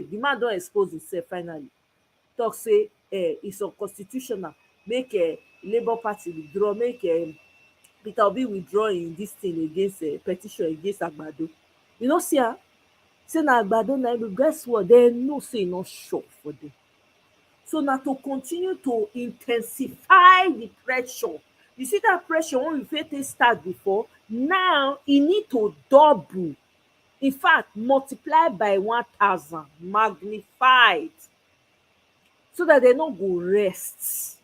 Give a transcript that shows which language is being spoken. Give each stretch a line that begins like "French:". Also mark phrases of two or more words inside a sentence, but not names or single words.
Nigerian Pidgin: The man don expose himself finally. Talk say it's unconstitutional, make Labour Party withdraw, make Peter Obi withdraw in this thing against petition against Agbado. You know, see am, say na Agbado na im, guess what, dem know say e no sure for them. So na to continue to intensify the pressure. You see that pressure when we fit take start before, now e need to double. In fact, multiply by 1,000, magnified, so that they no go rest.